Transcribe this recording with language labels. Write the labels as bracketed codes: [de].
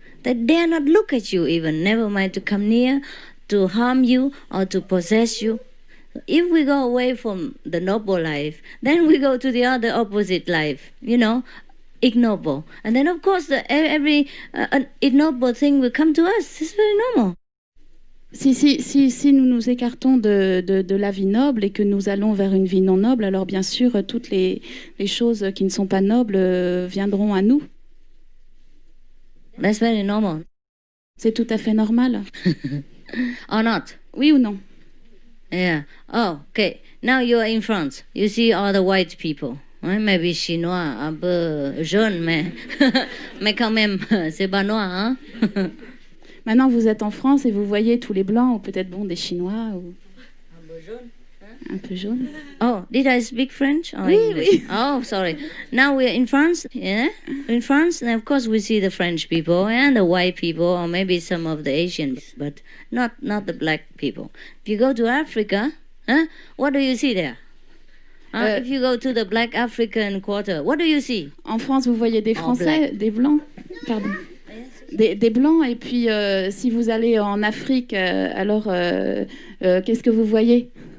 [en] They dare not look at you even, never mind to come near, to harm you or to possess you. If we go away from the noble life, then we go to the other opposite life, you know, ignoble. And then of course every ignoble thing will come to us. It's very normal. [fr] Si nous nous écartons de la vie noble et que nous allons vers une vie non noble, alors bien sûr, toutes les choses qui ne sont pas nobles viendront à nous. [en] That's very normal. [fr] C'est tout à fait normal. [en] Or not? [fr] Oui ou non? [en] Yeah. Oh, okay. Now you are in France. You see all the white people. [fr] Ouais, maybe chinois, un peu jaune, mais quand même, c'est pas noir, hein? Maintenant, vous êtes en France et vous voyez tous les blancs, ou peut-être des Chinois, ou un peu jaune. [en] Oh, did I speak French or [fr] Oui, [en] English? [fr] oui. [en] Oh, sorry. Now we're in France, yeah? In France, and of course we see the French people and the white people, or maybe some of the Asians, but not the black people. If you go to Africa, what do you see there? If you go to the black African quarter, what do you see? [fr] En France, vous voyez des Français, des blancs, pardon. Des blancs, et puis si vous allez en Afrique, alors qu'est-ce que vous voyez?